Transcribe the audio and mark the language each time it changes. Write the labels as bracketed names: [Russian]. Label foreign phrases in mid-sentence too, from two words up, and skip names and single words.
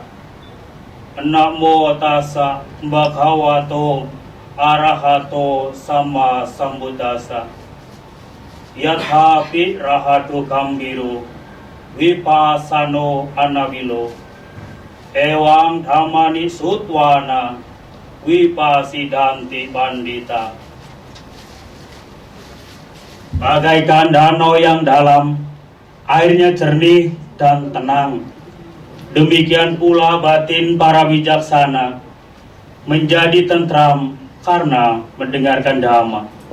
[Pali] Namo tassa bhagavato arahato sama sambuddhassa. Yathapi rahatu gambiro vipassano anavilo. Ewang dhammani sutwana vipasidanti pandita. [Indonesian] Bagaikan danau yang dalam, airnya jernih dan tenang. Demikian pula batin para bijaksana menjadi tentram karena mendengarkan Dhamma.